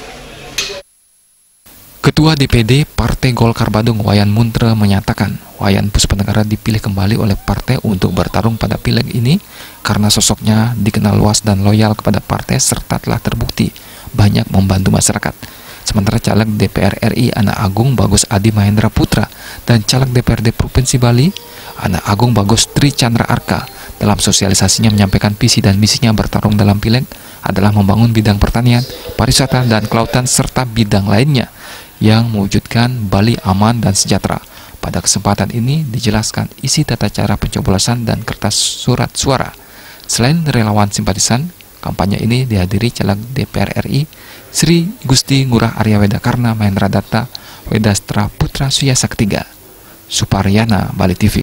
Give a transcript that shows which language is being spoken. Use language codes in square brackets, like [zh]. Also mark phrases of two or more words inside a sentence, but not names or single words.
[id] Ketua DPD Partai Golkar Badung, Wayan Muntre, menyatakan Wayan Puspenegara dipilih kembali oleh partai untuk bertarung pada pileg ini karena sosoknya dikenal luas dan loyal kepada partai serta telah terbukti banyak membantu masyarakat. Sementara caleg DPR RI Anak Agung Bagus Adi Mahendra Putra dan caleg DPRD Provinsi Bali Anak Agung Bagus Tri Chandra Arka dalam sosialisasinya menyampaikan visi dan misinya bertarung dalam pileg adalah membangun bidang pertanian, pariwisata, dan kelautan serta bidang lainnya yang mewujudkan Bali aman dan sejahtera. Pada kesempatan ini dijelaskan isi tata cara pencoblosan dan kertas surat suara. Selain relawan simpatisan, kampanye ini dihadiri caleg DPR RI Sri Gusti Ngurah Arya Wedakarna Mahendra Datta Wedastra Putra Suya Saktiga. Suparyana, Bali TV.